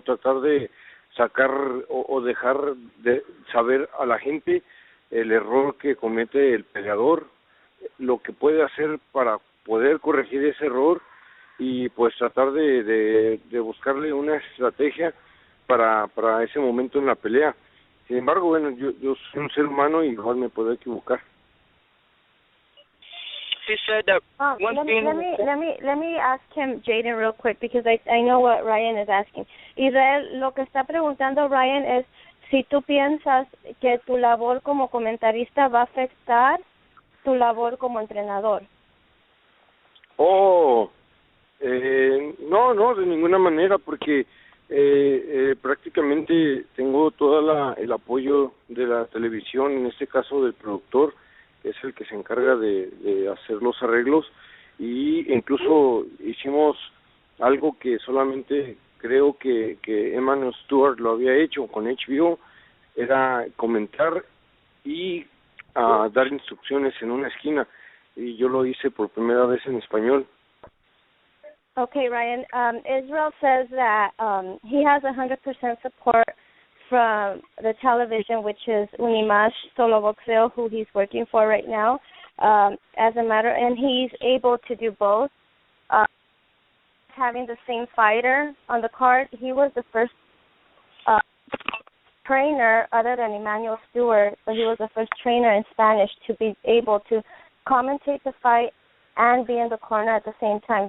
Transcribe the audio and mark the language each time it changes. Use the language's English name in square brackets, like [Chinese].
[Spanish] Tratar de sacar o dejar de saber a la gente el error que comete el peleador, lo que puede hacer para poder corregir ese error y pues tratar de buscarle una estrategia para ese momento en la pelea. Sin embargo, bueno, yo soy un ser humano y igual me puedo equivocar. [English] He said that let me ask him, Jaden, real quick, because I know what Ryan is asking. [Spanish] Israel, lo que está preguntando Ryan es si tú piensas que tu labor como comentarista va a afectar tu labor como entrenador. No, de ninguna manera, porque prácticamente tengo todo el apoyo de la televisión, en este caso del productor, que es el que se encarga de hacer los arreglos, y incluso hicimos algo que solamente creo que Emmanuel Stewart lo había hecho con HBO, era comentar y dar instrucciones en una esquina, y yo lo hice por primera vez en español. [English] Okay, Ryan. Israel says that he has 100% support from the television, which is Unimash Solo Boxeo, who he's working for right now. And he's able to do both. Having the same fighter on the card, he was the first trainer other than Emmanuel Stewart, but he was the first trainer in Spanish to be able to commentate the fight and be in the corner at the same time.